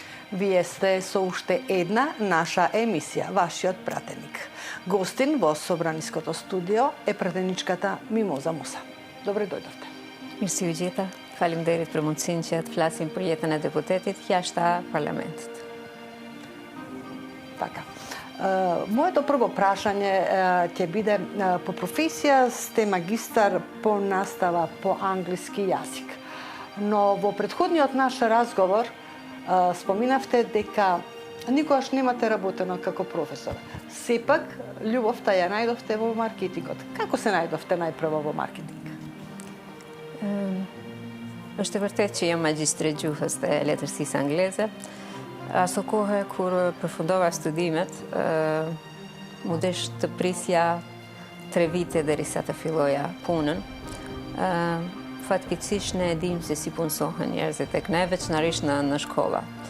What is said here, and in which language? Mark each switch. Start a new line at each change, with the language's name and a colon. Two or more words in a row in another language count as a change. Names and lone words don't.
Macedonian: Вие сте со уште една наша емисија, вашиот пратеник. Гостин во Собраниското студио е пратеничката Мимоза Муса. Добре дојдовте.
Albanian: Mirësi u gjitha. Faleminderit për mundësinë që të flasim për jetën e deputetit jashtë parlamentit.
Macedonian: Така. Моето прво прашање ќе биде по професија сте магистар по настава по англиски јазик. Но во претходниот наш разговор споминавте дека никогаш немате работено како професор. Сепак, љубовта ја најдовте во маркетингот. Како се најдовте најпрво во маркетинг?
Albanian: Është e vërtetë që jam magjistre gjuhës të letërsisë angleze. Aso kohë kur përfundova studimet, mu desh të prisja 3 vite derisa të filloja punën. Fatkeqësisht ne e dim se si punësohen njerëzit tek ne, veçanërisht në shkolla.